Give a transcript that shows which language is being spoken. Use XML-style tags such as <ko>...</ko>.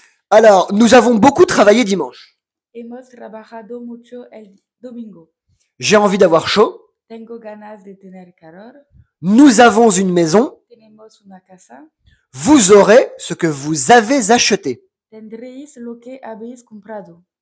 <fr>Alors, nous avons beaucoup travaillé dimanche.</fr> <es>Hemos trabajado mucho el domingo.</es> <fr>J'ai envie d'avoir chaud.</fr> <es>Tengo ganas de tener calor.</es> <fr>Nous avons une maison.</fr> <es>Tenemos una casa.</es> <fr>Vous aurez ce que vous avez acheté.</fr> <es>Tendréis lo que habéis comprado.</es>